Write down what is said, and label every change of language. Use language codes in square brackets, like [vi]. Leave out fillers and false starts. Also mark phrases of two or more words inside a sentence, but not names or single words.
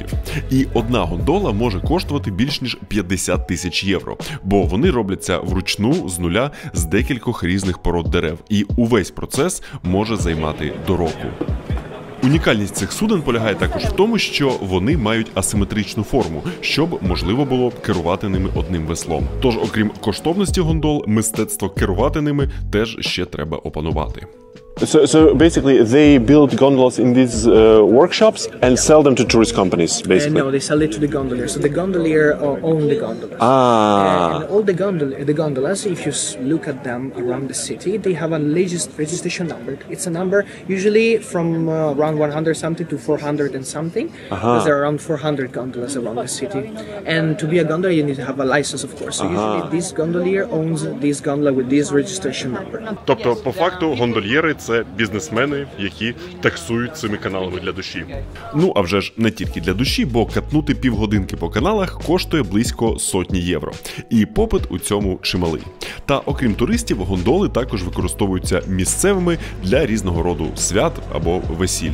[uk] І одна гондола може коштувати більш ніж 50 тисяч євро, бо вони робляться вручну з нуля з декількох різних пород дерев, і увесь процес може займати до року. Унікальність цих суден полягає також в тому, що вони мають асиметричну форму, щоб можливо було керувати ними одним веслом. Тож, окрім коштовності гондол, мистецтво керувати ними теж ще треба опанувати. [en] So basically, they build gondolas in these workshops and sell them to tourist companies, basically? No, they sell it to the gondolier. So the gondolier own the gondolas. And all the gondolas, if you look at them around the city, they have a registration number. It's a number usually from around 100 something to 400 and something. Because there are around 400 gondolas around the city. And to be a gondola, you need to have a license, of course. So usually this gondolier owns this gondola with this registration number. [uk] Тобто, по факту, гондольєри – це бізнесмени, які таксують цими каналами для душі. Ну, а вже ж не тільки для душі, бо катнути півгодинки по каналах коштує близько 100 євро. І попит у цьому чималий. Та окрім туристів, гондоли також використовуються місцевими для різного роду свят або весіль.